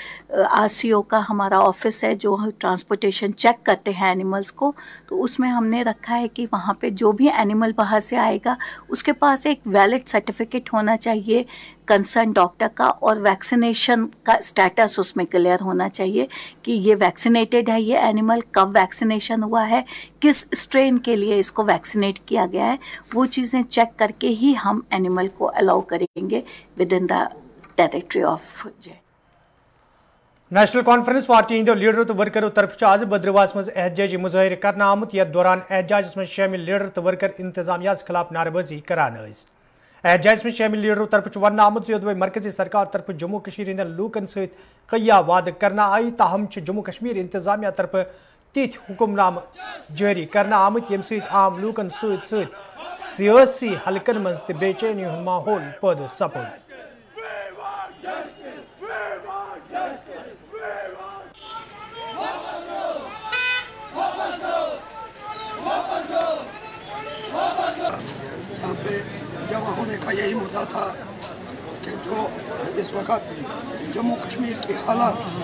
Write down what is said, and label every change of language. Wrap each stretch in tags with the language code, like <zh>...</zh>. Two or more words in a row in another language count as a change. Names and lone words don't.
<hi>RCO का हमारा ऑफिस है जो ट्रांसपोर्टेशन चेक करते हैं एनिमल्स को, तो उसमें हमने रखा है कि वहाँ पे जो भी एनिमल बाहर से आएगा उसके पास एक</hi> <en>valid certificate</en> <hi>होना चाहिए</hi> <en>concern doctor</en> <hi>का, और वैक्सीनेशन का स्टेटस उसमें क्लियर होना चाहिए कि ये वैक्सीनेटेड है, ये एनिमल कब वैक्सीनेशन हुआ है, किस स्ट्रेन के लिए इसको वैक्सीनेट किया गया है। वो चीज़ें चेक करके ही हम एनिमल को अलाउ करेंगे</hi> <en>with in the territory of J.</en> <ks>नेशनल कॉन्फ्रेंस पार्टी हंदो लीडर तो वर्करों तरफ आज बद्रवास मज एहतजाजी मुजाहिर करना आमुत, यथ दौरान एहतजाज में शामिल लीडर तो वर्कर इंतजामिया खिलाफ नारेबाजी करान। एहतजाज में शामिल लीडरों तरफ वन आमुत योदवे मरकजी सरकार तरफ जम्मू कश्मीर हंदन लूकन सहित कया वाद करना आई, ताहम जम्मू कश्मीर इंतजामिया तरफ तिथ हुक्मनाम जारी करना आमुत यम सहित आम लूकन सहित सहित सियासी हलकन मज ते बेचैनी हुंद माहौल पैदा सपद।</ks> <hi>यहाँ पे जमा होने का यही मुद्दा था कि जो इस वक्त जम्मू कश्मीर की हालात,</hi>